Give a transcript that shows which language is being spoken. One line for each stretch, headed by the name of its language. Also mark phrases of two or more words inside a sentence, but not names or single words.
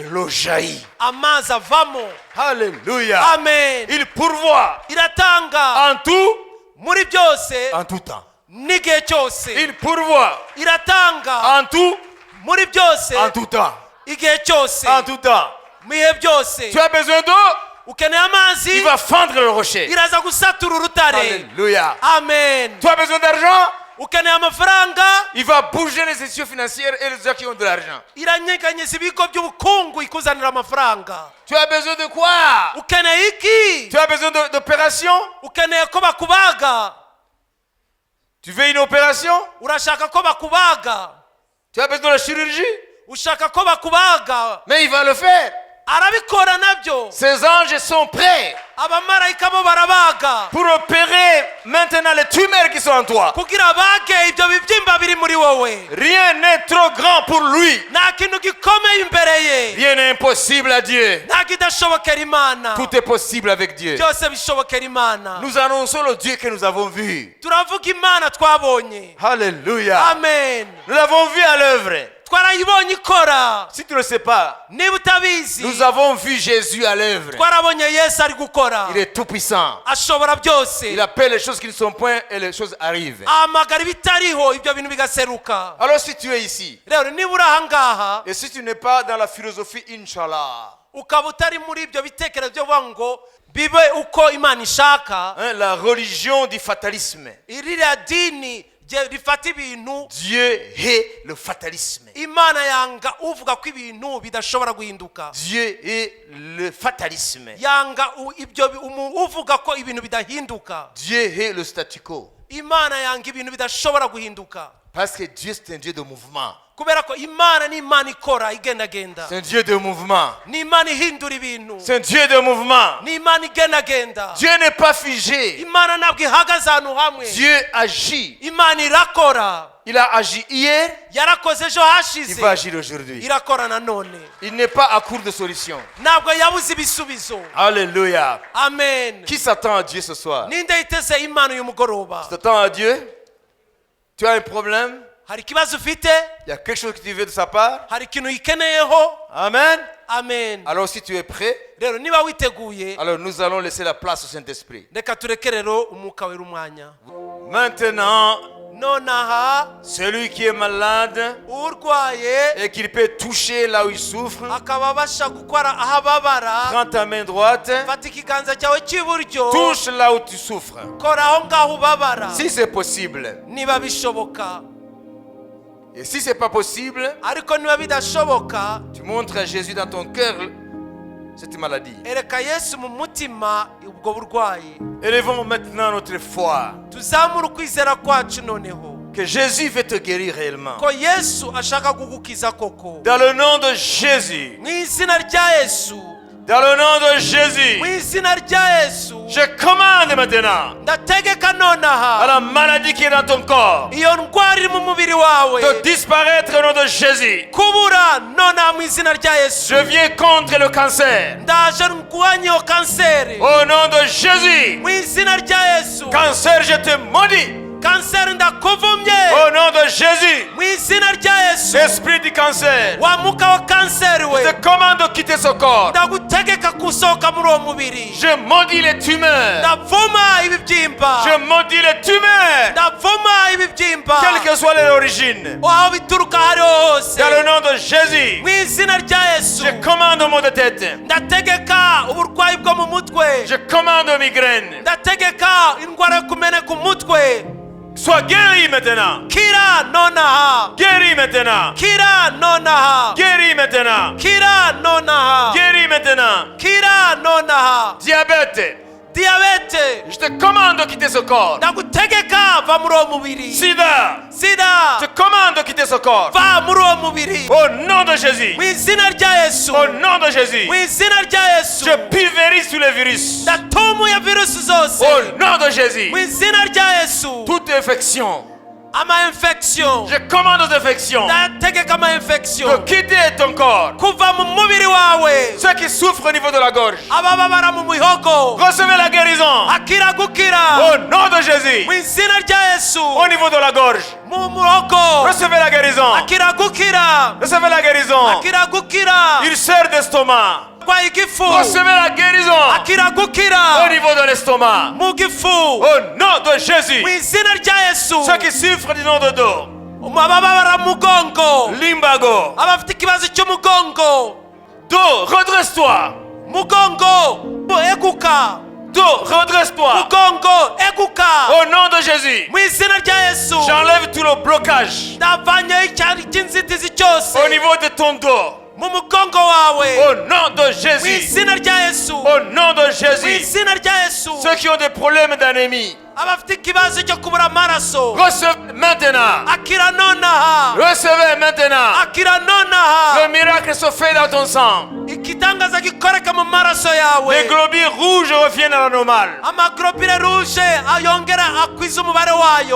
French: l'eau jaillit.
Kinyarwanda: amazi avamo.
French: Alléluia. Amen. Il pourvoit
Kinyarwanda: Iratanga
French: en tout,
Kinyarwanda: muri byose
French: en tout temps.
Kinyarwanda: n'igihe cyose.
French: Il pourvoit
Kinyarwanda: Iratanga
French: en tout,
Kinyarwanda: muri byose
French: en tout temps.
Kinyarwanda: igihe cyose,
French: En tout temps.
Kinyarwanda: mu bihe byose.
French: Tu as besoin d'eau?
Kinyarwanda: Ukeneye amazi,
French: Il va fendre le rocher.
Kinyarwanda: iraza gusatura urutare.
French: Alléluia. Amen. Tu as besoin d'argent?
Kinyarwanda: Ukeneye amafaranga,
French: Il va bouger les institutions financières et les gens qui ont de l'argent.
Kinyarwanda: iranyeganyeza ibigo by'ubukungu ikuzanira amafaranga.
French: Tu as besoin de quoi?
Kinyarwanda: Ukeneye iki?
French: Tu as besoin d'opération?
Kinyarwanda: Ukeneye ko bakubaga?
French: Tu veux une opération?
Kinyarwanda: Urashaka ko bakubaga?
French: Tu as besoin de la chirurgie?
Kinyarwanda: Ushaka ko bakubaga?
French: Mais il va le faire.
Kinyarwanda: Arabikora nabyo.
French: Ces anges sont prêts
Kinyarwanda: Abamarayika bo barabaga
French: pour opérer maintenant les tumeurs qui sont en toi.
Kinyarwanda: kugira bage ibyo bibyimba biri muri wowe.
French: Rien n'est trop grand pour lui.
Kinyarwanda: Nta kintu gikomeye imbere ye,
French: Rien n'est impossible à Dieu.
Kinyarwanda: nta kidashobokera Imana.
French: Tout est possible avec Dieu.
Kinyarwanda: Byose bishobokera Imana.
French: Nous annonçons le Dieu que nous avons vu.
Kinyarwanda: Turavuga Imana twabonye.
French: Alléluia. Amen. Nous l'avons vu à l'œuvre.
Kinyarwanda: Twarayibonye ikora.
French: Si tu ne le sais pas,
Kinyarwanda: Niba utabizi,
French: nous avons vu Jésus à l'œuvre.
Kinyarwanda: twarabonye Yesu ari gukora.
French: Il est tout puissant.
Kinyarwanda: Ashobora byose.
French: Il appelle les choses qui ne sont point et les choses arrivent.
Kinyarwanda: Ahamagara ibitariho ibyo bintu bigaseruka.
French: Alors si tu es ici,
Kinyarwanda: Rero niba uri aha ngaha
French: et si tu n'es pas dans la philosophie Inch'Allah,
Kinyarwanda: ukaba utari muri ibyo bitekerezo byo kuvuga ngo bibe uko Imana ishaka,
French: hein, la religion du fatalisme,
Kinyarwanda: iririya dini rifata ibintu,
French: Dieu hait le fatalisme.
Kinyarwanda: Imana yanga uvuga ko ibintu bidashobora guhinduka.
French: Dieu hait le fatalisme.
Kinyarwanda: Yanga uvuga ko ibintu bidahinduka.
French: Dieu hait le statu quo.
Kinyarwanda: Imana yanga ibintu bidashobora guhinduka.
French: Parce que Dieu c'est un Dieu de mouvement.
Kinyarwanda: Kubera ko Imana ni Imana ikora igendagenda.
French: C'est un Dieu de mouvement.
Kinyarwanda: Ni Imana ihindura ibintu.
French: C'est un Dieu de mouvement.
Kinyarwanda: Ni Imana igendagenda.
French: Dieu n'est pas figé.
Kinyarwanda: Imana ntabwo ihagaze ahantu hamwe.
French: Dieu agit.
Kinyarwanda: Imana irakora.
French: Il a agi hier,
Kinyarwanda: Yarakoze ejo
French: il
Kinyarwanda: hashize,
French: va agir aujourd'hui.
Kinyarwanda: irakora nanone.
French: Il n'est pas à court de solution.
Kinyarwanda: Ntabwo yabuze ibisubizo.
French: Alléluia. Amen. Qui s'attend à Dieu ce soir?
Kinyarwanda: Ninde yiteze Imana uyu mugoroba?
French: Tu t'attends à Dieu? Tu as un problème?
Kinyarwanda: Hari ikibazo ufite?
French: Il y a quelque chose que tu veux de sa part?
Kinyarwanda: Hari ikintu uyikeneyeho?
French: Amen. Amen. Alors si tu es prêt,
Kinyarwanda: Rero niba witeguye,
French: alors nous allons laisser la place au Saint-Esprit.
Kinyarwanda: reka tureke rero umwuka wera umwanya.
French: Maintenant,
Kinyarwanda: Nonaha
French: celui qui est malade
Kinyarwanda: urwaye
French: et qu'il peut toucher là où il souffre,
Kinyarwanda: akaba abasha gukora aho ababara,
French: Prends ta main droite,
Kinyarwanda: fata ikiganza cyawe cy'iburyo
French: touche là où tu souffres.
Kinyarwanda: kora aho ngaho ubabara
French: Si c'est possible.
Kinyarwanda: niba bishoboka.
French: Et si c'est pas possible,
Kinyarwanda: ariko niba bidashoboka
French: tu montres à Jésus dans ton cœur cette maladie.
Kinyarwanda: ereka Yesu mu mutima ubwo burwayi.
French: Élevons maintenant notre foi.
Kinyarwanda: tuzamure ukwizera kwacu noneho
French: Que Jésus veut te guérir réellement.
Kinyarwanda: ko Yesu ashaka kugukiza koko.
French: Dans le nom de Jésus.
Kinyarwanda: mu izina rya Yesu,
French: Dans le nom de Jésus.
Kinyarwanda: mu izina rya Yesu,
French: Je commande maintenant
Kinyarwanda: ndategeka
French: à
Kinyarwanda: nonaha
French: la maladie qui est dans ton corps
Kinyarwanda: iyo ndwara iri mu mubiri wawe
French: de disparaître au nom de Jésus.
Kinyarwanda: kubura nonaha mu izina rya Yesu.
French: Je viens contre le cancer.
Kinyarwanda: ndaje ndwanye iyo kanseri
French: Au nom de Jésus.
Kinyarwanda: mu izina rya Yesu.
French: Cancer, je te maudis.
Kinyarwanda: kanseri ndakuvumye
French: Au nom de Jésus.
Kinyarwanda: mu izina rya Yesu.
French: Esprit du cancer.
Kinyarwanda: wa mwuka wa kanseri we,
French: Je te commande de quitter ce corps.
Kinyarwanda: ndagutegeka gusohoka muri uwo mubiri.
French: Je maudis les tumeurs.
Kinyarwanda: ndavuma ibibyimba,
French: Je maudis les tumeurs.
Kinyarwanda: ndavuma ibibyimba
French: Quelle que soit leur origine.
Kinyarwanda: aho bituruka hariho hose
French: Dans le nom de Jésus.
Kinyarwanda: mu izina rya Yesu.
French: Je commande au maux de tête.
Kinyarwanda: ndategeka uburwayi bwo mu mutwe,
French: Je commande aux migraines.
Kinyarwanda: ndategeka indwara yo kumeneka umutwe.
French: Sois guéri maintenant.
Kinyarwanda: kira nonaha,
French: Guéri maintenant.
Kinyarwanda: kira nonaha,
French: Guéri maintenant.
Kinyarwanda: kira nonaha,
French: Guéri maintenant.
Kinyarwanda: kira nonaha.
French: Diabète.
Kinyarwanda: diyabete,
French: Je te commande de quitter ce corps.
Kinyarwanda: ndagutegeka va muri uwo mubiri.
French: Sida.
Kinyarwanda: sida,
French: Je te commande de quitter ce corps.
Kinyarwanda: va muri uwo mubiri
French: Au nom de Jésus.
Kinyarwanda: mu izina rya Yesu.
French: Au nom de Jésus.
Kinyarwanda: mu izina rya Yesu,
French: Je pulvérise tous les virus.
Kinyarwanda: ndatumuye virusi zose
French: Au nom de Jésus.
Kinyarwanda: mu izina rya Yesu.
French: Toute infection.
Kinyarwanda: ama infection,
French: Je commande aux infections
Kinyarwanda: ndategeka ama
French: de
Kinyarwanda: infection
French: quitter ton corps.
Kinyarwanda: kuva mu mubiri wawe.
French: Ceux qui souffrent au niveau de la gorge.
Kinyarwanda: abababara mu mihogo
French: Recevez la guérison.
Kinyarwanda: akira gukira
French: Au nom de Jésus.
Kinyarwanda: mu izina rya Yesu.
French: Au niveau de la gorge.
Kinyarwanda: mu muhogo
French: Recevez la guérison.
Kinyarwanda: akira gukira,
French: Recevez la guérison.
Kinyarwanda: akira gukira.
French: Ulcère d'estomac.
Kinyarwanda: kwa igifu
French: Recevez la guérison.
Kinyarwanda: akira
French: Au
Kinyarwanda: gukira
French: niveau de l'estomac.
Kinyarwanda: mu gifu
French: Au nom de Jésus.
Kinyarwanda: mu izina rya Yesu.
French: Ceux qui souffrent du nom de dos.
Kinyarwanda: abababara mu mugongo, Limbago. abafite ikibazo cy'umugongo,
French: Dos, redresse-toi.
Kinyarwanda: mugongo eguka,
French: Dos, redresse-toi.
Kinyarwanda: mugongo eguka
French: Au nom de Jésus.
Kinyarwanda: mu izina rya Yesu.
French: J'enlève tout le blocage
Kinyarwanda: ndavanyeho icyari cy'inzitizi cyose
French: au niveau de ton dos.
Kinyarwanda: mu mugongo wawe
French: Au nom de
Kinyarwanda: mu
French: Jésus.
Kinyarwanda: izina rya Yesu.
French: Au nom de
Kinyarwanda: mu
French: Jésus.
Kinyarwanda: izina rya Yesu.
French: Ceux qui ont des problèmes d'anémie,
Kinyarwanda: abafite ikibazo cyo kubura amaraso
French: recevez maintenant.
Kinyarwanda: akira nonaha,
French: Recevez maintenant.
Kinyarwanda: akira
French: Le
Kinyarwanda: nonaha.
French: miracle se fait dans ton sang.
Kinyarwanda: igitangaza gikoreka mu maraso
French: Les
Kinyarwanda: yawe.
French: globules rouges reviennent à la normale.
Kinyarwanda: amaglobule rouge ayongera akwiza umubare wayo.